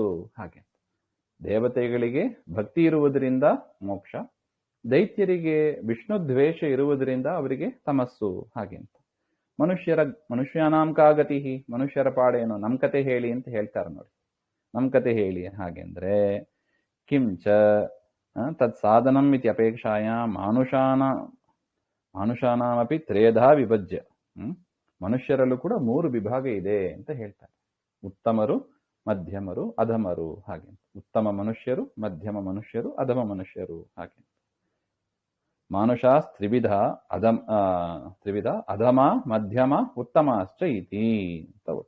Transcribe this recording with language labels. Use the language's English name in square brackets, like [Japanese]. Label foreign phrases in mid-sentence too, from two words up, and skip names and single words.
[Kannada] ಹಾಗೆ ದೇವತೆಗಳಿಗೆ ಭಕ್ತಿ ಇರುವುದರಿಂದ ಮೋಕ್ಷ, ದೈತ್ಯರಿಗೆ ವಿಷ್ಣು ದ್ವೇಷ ಇರುವುದರಿಂದ ಅವರಿಗೆ ತಮಸ್ಸು. ಹಾಗೆ ಅಂತ [Sanskrit] ಮನುಷ್ಯಾನಾಂ ಕಾಗತಿ, [Kannada] ಮನುಷ್ಯರ ಪಾಡೇನು, ನಮ್ ಕತೆ ಹೇಳಿ ಅಂತ ಹೇಳ್ತಾರೆ ನೋಡಿ. ನಮ್ ಕತೆ ಹೇಳಿ. ಹಾಗೆಂದ್ರೆ [Sanskrit] ಕಿಂಚ ತತ್ ಸಾಧನಂ ಇತಿ ಅಪೇಕ್ಷಾಯ ಮಾನುಷಾನಾಮಪಿ ತ್ರೇಧಾ ವಿಭಜ್ಯ. [Kannada] ಮನುಷ್ಯರಲ್ಲೂ ಕೂಡ 3 ವಿಭಾಗ ಇದೆ ಅಂತ ಹೇಳ್ತಾರೆ. ಉತ್ತಮರು, ಮಧ್ಯಮರು, ಅಧಮರು. ಹಾಗೆ ಉತ್ತಮ ಮನುಷ್ಯರು, ಮಧ್ಯಮ ಮನುಷ್ಯರು, ಅಧಮ ಮನುಷ್ಯರು. [Sanskrit] ಹಾಗೆ ಮಾನುಷಾಸ್ ತ್ರಿವಿಧ ಅಧಮ ಮಧ್ಯಮ ಉತ್ತಮಾಶ್ಚ ಇತಿ [Kannada] ಅಂತ ಒಟ್ಟು.